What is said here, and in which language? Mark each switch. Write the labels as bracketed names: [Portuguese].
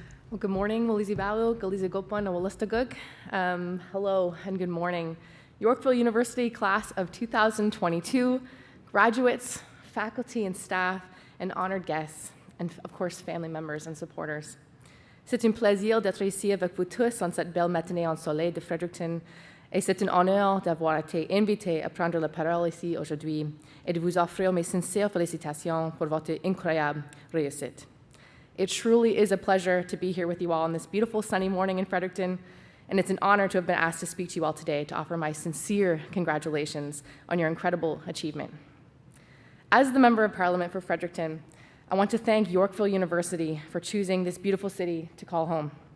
[English] Well, good morning, Walizi Balu, Galizi Gopan, Awalistagug. Hello and good morning. Yorkville University class of 2022, graduates, faculty and staff, and honored guests, and of course, family members and supporters. [French] C'est un plaisir d'être ici avec vous tous en cette belle matinée ensoleillée de Fredericton, et c'est un honneur d'avoir été invité à prendre la parole ici aujourd'hui et de vous offrir mes sincères félicitations pour votre incroyable réussite. [English] It truly is a pleasure to be here with you all on this beautiful sunny morning in Fredericton, and it's an honor to have been asked to speak to you all today to offer my sincere congratulations on your incredible achievement. As the Member of Parliament for Fredericton, I want to thank Yorkville University for choosing this beautiful city to call home.